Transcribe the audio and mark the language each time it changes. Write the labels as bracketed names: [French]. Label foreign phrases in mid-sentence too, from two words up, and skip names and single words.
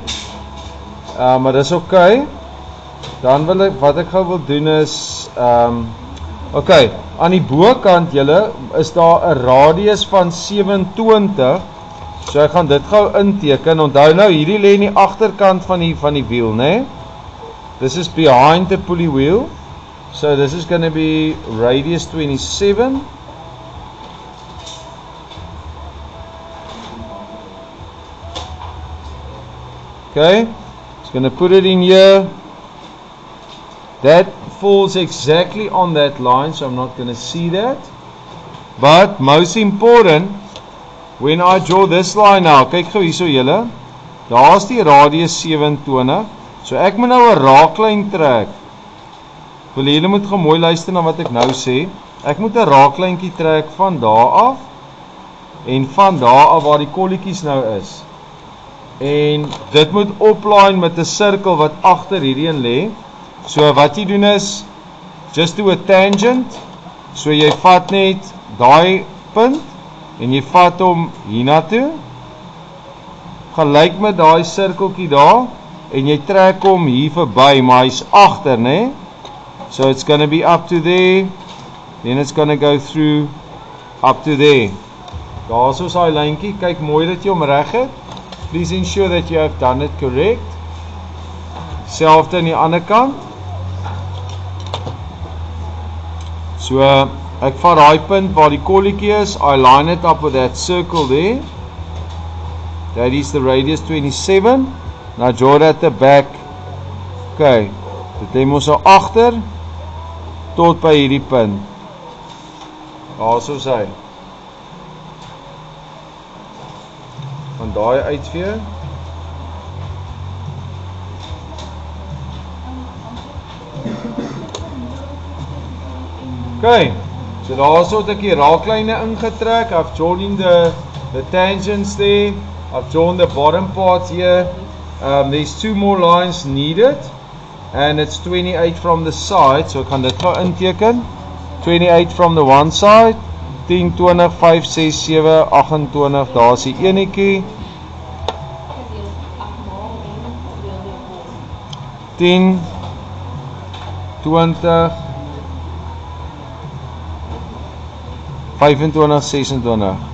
[Afrikaans] Maar dis okay. Dan wil ek, wat ek gou wil doen is, okay, aan die bokant julle, is daar 'n radius van 27, so ek gaan dit gou inteken, onthou nou, hierdie lê in die agterkant van die wiel, né? [English] This is behind the pulley wheel, so this is going to be radius 27, okay, just going to put it in here. That falls exactly on that line, so I'm not going to see that. But most important, when I draw this line now, [Afrikaans] kyk gou hierso julle, daar's die radius 27. So ek moet nou 'n raaklyn trek. Wil julle moet gou mooi luister na wat ek nou sê. Ek moet 'n raaklyntjie trek van daar af en van daar af waar die kolletjies nou is. En dit moet oplyn met 'n sirkel wat agter hierdie een lê. So wat jy doen is, [English] just do a tangent, [Afrikaans] so jy vat net daai punt, en jy vat hom hiernatoe, gelyk met daai sirkeltjie daar, en jy trek hom hier verby, maar hy's agter, né? [English] So it's gonna be up to there, then it's gonna go through, up to there. [Afrikaans] Daar is daai lyntjie, kyk mooi dat jy hom reg het, [English] please ensure that you have done it correct. [Afrikaans] Selfde aan die ander kant. So, ek vat daai punt waar die kolletjie is, [English] I line it up with that circle there. That is the radius 27. Now draw it at the back. [Afrikaans] Okay, dit lê mos so agter tot by hierdie punt. Daar so sy. Van daai uitvee. Okay, so daar so het ek die raaklyne ingetrek, [English] I've drawn in the tangents there, I've drawn the bottom part here. There's 2 more lines needed. And it's 28 from the side. [Afrikaans] So ek gaan dit gou inteken. [English] 28 from the one side. 10, 20, 5, 6, 7, 28. [Afrikaans] Daar's die enetjie. 10, 20, 25, 26.